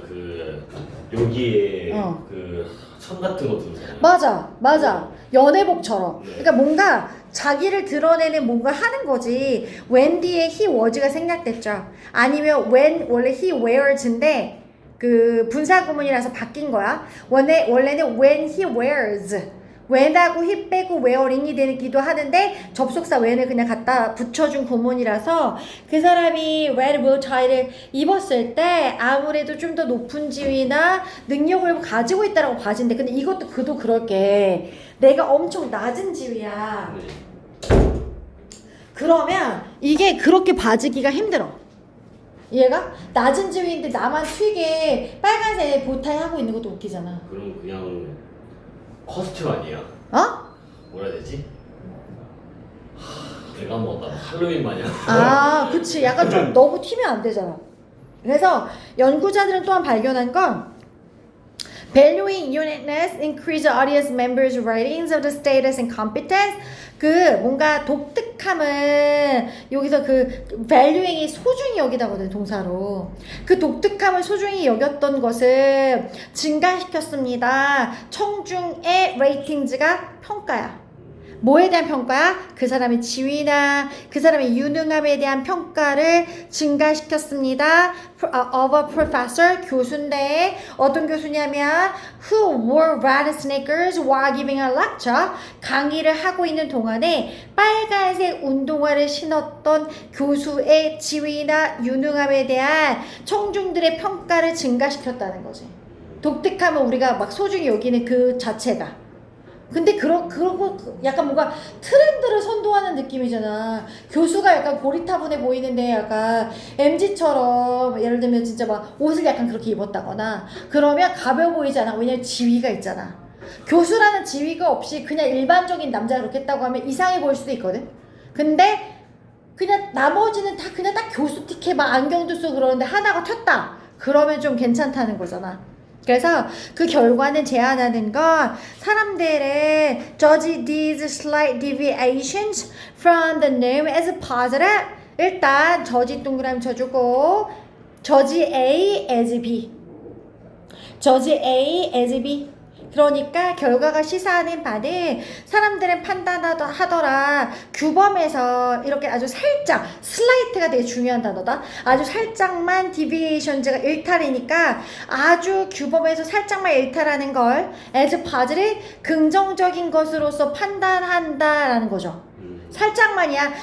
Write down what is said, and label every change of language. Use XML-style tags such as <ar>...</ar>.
<ko>그 여기에 그 천 같은 거 들잖아요. 맞아. 연애복처럼. 그러니까 뭔가 자기를 드러내는 뭔가 하는 거지. when 뒤에 he was가 생략됐죠. 아니면 when 원래 he wears인데 그 분사구문이라서 바뀐 거야. 원래는</ko> <en>when he wears.</en> <ko>when하고 he 빼고 wearing이 되기도 하는데 접속사 when을 그냥 갖다 붙여준 구문이라서 그 사람이 red bow tie를 입었을 때 아무래도 좀 더 높은 지위나 능력을 가지고 있다라고 봐진대. 근데 이것도 그도 그럴게. 내가 엄청 낮은 지위야. 그러면 이게 그렇게 봐주기가 힘들어. 얘가 낮은 지위인데 나만 튀게 빨간색 보타이 하고 있는 것도 웃기잖아. 그럼 그냥 커스튬 아니야? 어? 뭐라 해야 되지? 내가 먹었다. 할로윈 마냥. 아, 그치. 약간 좀 너무 튀면 안 되잖아. 그래서 연구자들은 또한 발견한 건</ko> <en>valuing uniqueness increase the audience members' ratings of the status and competence.</en> <ko>그 뭔가 독특함은 여기서 그 valuing이 소중히 여기다거든 동사로. 그 독특함을 소중히 여겼던 것을 증가시켰습니다. 청중의 레이팅즈가 평가야. 뭐에 대한 평가야? 그 사람의 지위나 그 사람의 유능함에 대한 평가를 증가시켰습니다.</ko> <en>Of a professor,</en> <ko>교수인데 어떤 교수냐면</ko> <en>who wore red sneakers while giving a lecture.</en> <ko>강의를 하고 있는 동안에 빨간색 운동화를 신었던 교수의 지위나 유능함에 대한 청중들의 평가를 증가시켰다는 거지. 독특함은 우리가 막 소중히 여기는 그 자체가. 근데 그러고 약간 뭔가 트렌드를 선도하는 느낌이잖아. 교수가 약간 고리타분해 보이는데 약간 MZ처럼 예를 들면 진짜 막 옷을 약간 그렇게 입었다거나 그러면 가벼워 보이지 않아. 왜냐면 지위가 있잖아. 교수라는 지위가 없이 그냥 일반적인 남자가 그렇게 했다고 하면 이상해 보일 수도 있거든. 근데 그냥 나머지는 다 그냥 딱 교수 티켓 막 안경도 쓰고 그러는데 하나가 튀었다. 그러면 좀 괜찮다는 거잖아. 그래서 그 결과는 제안하는 건 사람들은</ko> <en>judge these slight deviations from the norm as positive.</en> <ko>일단</ko> <en>judge</en> <ko>동그라미 쳐주고</ko> <en>judge A as B. judge A as B.</en> <ko>그러니까 결과가 시사하는 바는 사람들은 판단하더라. 규범에서 이렇게 아주 살짝 슬라이트가 되게 중요한 단어다. 아주 살짝만 디비에이션즈가 일탈이니까 아주 규범에서 살짝만 일탈하는 걸</ko> <en>as positive</en> <ko>긍정적인 것으로서 판단한다라는 거죠. 살짝만이야.</ko>